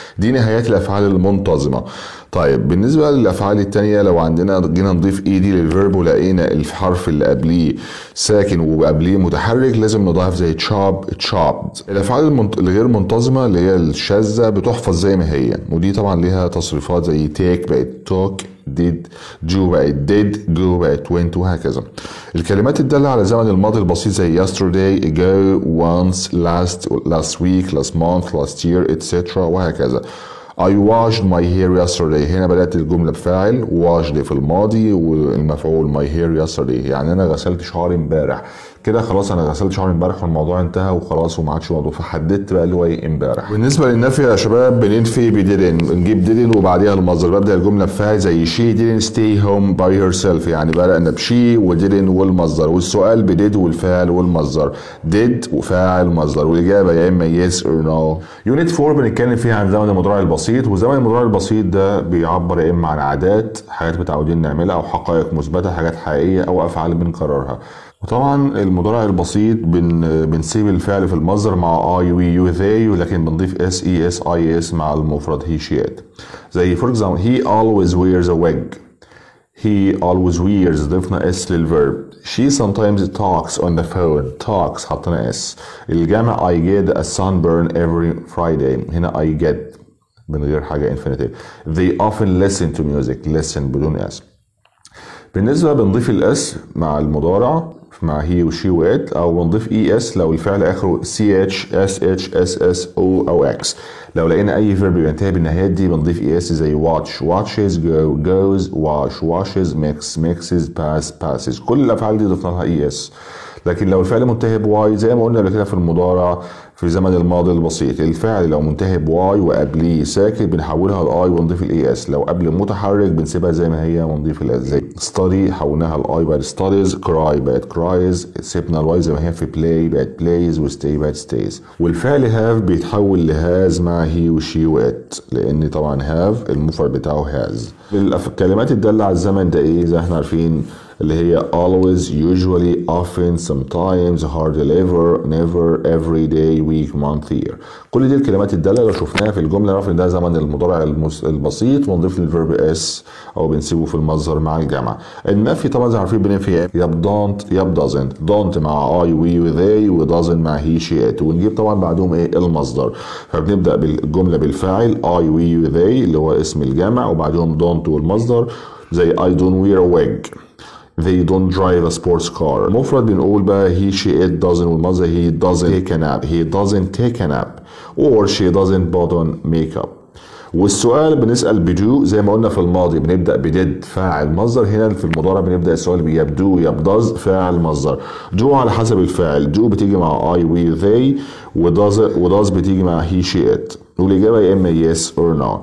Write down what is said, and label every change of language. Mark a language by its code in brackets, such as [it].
[ar] دي نهايات الافعال المنتظمه. طيب بالنسبه للافعال الثانيه، لو عندنا جينا نضيف اي دي للفيرب ولقينا الحرف اللي قبليه ساكن وقبليه متحرك لازم نضيف زي تشوب تشوبد. الافعال الغير منتظمه اللي هي الشاذه بتحفظ زي ما هي، ودي طبعا ليها تصريفات زي take بقت took، did do بقت did، go بقت went، وهكذا. الكلمات الدالة على زمن الماضي البسيط زي yesterday، ago، once، last week، last month، last year، etc. وهكذا. [en] I washed my hair yesterday. [ar] هنا بدأت الجملة بفاعل، washed في الماضي والمفعول [en] my hair yesterday، [ar] يعني أنا غسلت شعري امبارح. كده خلاص انا غسلت شعري امبارح والموضوع انتهى وخلاص وما عادش موضوع، فحددت بقى اللي هو ايه امبارح. بالنسبه للنفي يا شباب بننفي بدidn't، نجيب didn't وبعديها المصدر. ببدا الجمله بفاعل زي [en] she didn't stay home by herself، [ar] يعني بدأنا بشي ودidn't والمصدر، والسؤال بدid والفاعل والمصدر، did وفاعل مصدر، والاجابه يا اما [en] yes or no. [ar] يونت 4 بنتكلم فيها عن زمن المضارع البسيط. وزمن المضارع البسيط ده بيعبر يا اما عن عادات، حاجات متعودين نعملها، او حقائق مثبته، حاجات حقيقيه، او افعال بنكررها. وطبعا المضارع البسيط بنسيب الفعل في المصدر مع I we you they، ولكن بنضيف s e s i s مع المفرد he she it. [en] زي for example he always wears a wig. he always wears [ar] ضفنا s للverb. [en] she sometimes talks on the phone. talks [ar] حطينا [en] s. [ar] الجمع [en] I get a sunburn every Friday. [ar] هنا I get من غير حاجة infinitive. [en] they often listen to music. listen بدون s. [ar] بالنسبة بنضيف الاس مع المضارع مع هي وشي وات، او بنضيف اي اس لو الفعل اخره سي اتش اس اتش اس اس او او اكس. لو لقينا اي فيرب بينتهي بالنهايات دي بنضيف اي اس زي واتش واتشز، جو جوز، واش واشز، ميكس ميكسز، باس باسز. كل الافعال دي ضفنا لها اي اس. لكن لو الفعل منتهي بواي زي ما قلنا قبل كده في المضارع في زمن الماضي البسيط، الفعل لو منتهي بواي وقبليه ساكن بنحولها لاي ونضيف الاي اس. لو قبل متحرك بنسيبها زي ما هي ونضيف الاس، زي ستادي حولناها لاي بقت ستاديز، كراي بقت كرايز، سيبنا الواي زي ما هي في بلاي بقت بلايز، وستي بقت ستيز. والفعل هاف بيتحول لهاز مع هي وشي وات، لان طبعا هاف المفرد بتاعه هاز. الكلمات الدالة على الزمن ده ايه زي احنا عارفين، اللي هي always، usually، often، sometimes، hardly ever، never، every day، week، month، year. كل دي الكلمات الدالة لو شفناها في الجملة نعرف ان ده زمن المضارع البسيط، ونضيف للفيرب اس او بنسيبه في المصدر مع الجمع. النفي طبعا زي عارفين بننفي يا don't يا doesn't. don't مع I we they، و doesn't مع he she it، ونجيب طبعا بعدهم ايه المصدر. فبنبدأ بالجملة بالفاعل I we they اللي هو اسم الجمع، وبعدهم don't والمصدر زي [en] I don't wear a wig. they don't drive a sports car. [ar] مفرد بنقول بقى [en] he she it doesn't، [ar] والمصدر [en] he doesn't take a nap. he doesn't take a nap or she doesn't put on makeup. [ar] والسؤال بنسأل بدو زي ما قلنا في الماضي بنبدأ بديد فاعل مصدر. هنا في المضارع بنبدأ السؤال بيبدو يبدز فاعل مصدر. دو على حسب الفاعل، دو بتيجي مع I we they، وداز بتيجي مع he she it، والإجابة يا إما [en] yes or no.